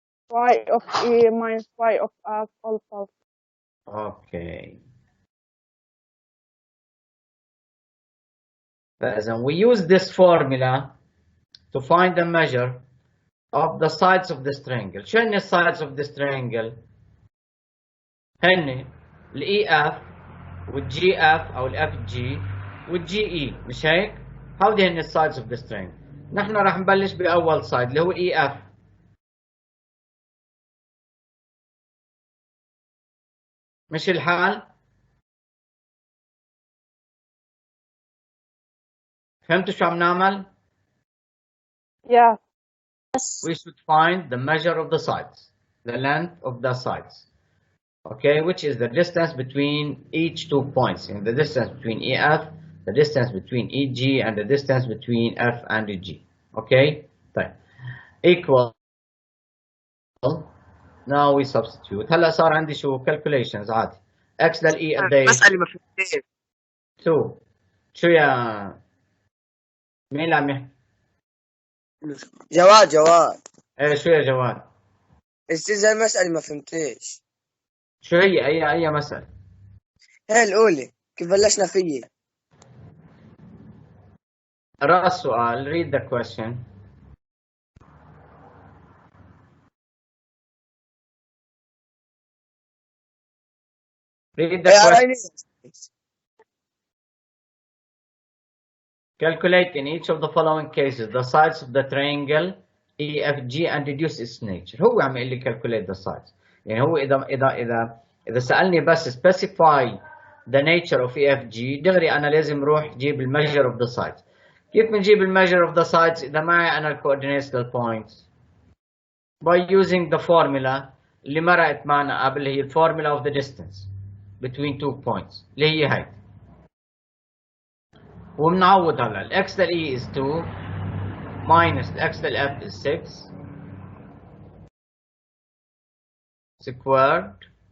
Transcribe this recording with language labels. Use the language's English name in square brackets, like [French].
[English] Y of E minus Y of F all power 2. okay. Then we use this formula to find the measure of the sides of this triangle. [Arabic] شو هن [English] sides of this triangle؟ [Arabic] هن الاي اف والجي اف او الاف جي والجي اي، مش هيك؟ هودي هن sides of this triangle. نحن راح نبلش باول سايد اللي هو الاي اف. مش الحال؟ فهمتوا شو عم نعمل؟ [English] Yes. We should find the measure of the sides, the length of the sides, okay, which is the distance between each 2 points, and the distance between EF, the distance between EG, and the distance between F and G, okay? [Arabic] طيب. [English] Equal. Now we substitute. [Arabic] هلا صار عندي شو calculations عادي. X للE قد ايه؟ مسألة ما فهمتهاش. 2. شو يا مين اللي عم يحكي؟ جواد ايه شو يا جواد؟ استاذ المسألة ما فهمتهاش. شو هي أي مسألة؟ هي الأولى كيف بلشنا فيه؟ اقرأ السؤال. [English] Read the question. Read the question. Calculate in each of the following cases the sides of the triangle EFG and reduce its nature. [Arabic] هو عم يقول لي [English] calculate the sides. [Arabic] يعني هو إذا سألني بس [English] specify the nature of EFG [Arabic] دغري أنا لازم روح جيب [English] measure of the sides. [Arabic] كيف بنجيب [English] measure of the sides [Arabic] إذا معي أنا [English] coordinates للpoints؟ by using the formula [Arabic] اللي مرقت معنا قبل، هي [English] formula of the distance between 2 points [Arabic] اللي هي هاي. وبنعوض هلا الاكس للاي [English] is 2 minus [Arabic] الاكس للاف [English] is 6 squared